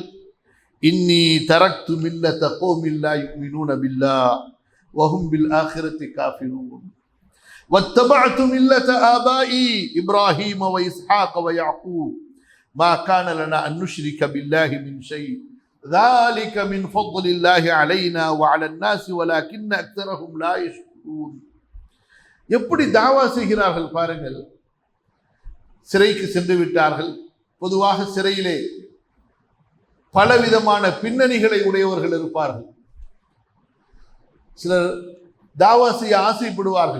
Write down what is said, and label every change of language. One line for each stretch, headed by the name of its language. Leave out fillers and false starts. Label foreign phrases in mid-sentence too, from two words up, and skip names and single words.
Arabic: إني تركت ملة قوم لا يؤمنون بالله وهم بالآخرة كافرون واتبعت ملة آبائي إبراهيم وإسحاق ويعقوب ما كان لنا أن نشرك بالله من شيء ذلك من فضل الله علينا وعلى الناس ولكن اكثرهم لا يشكرون.
Tamil: எப்படி தாவா செய்கிறார்கள் பாருங்கள். சிறைக்கு சென்று விட்டார்கள். பொதுவாக சிறையிலே பலவிதமான பின்னணிகளை உடையவர்கள் இருப்பார்கள். சிலர் தாவா செய்ய ஆசைப்படுவார்கள்.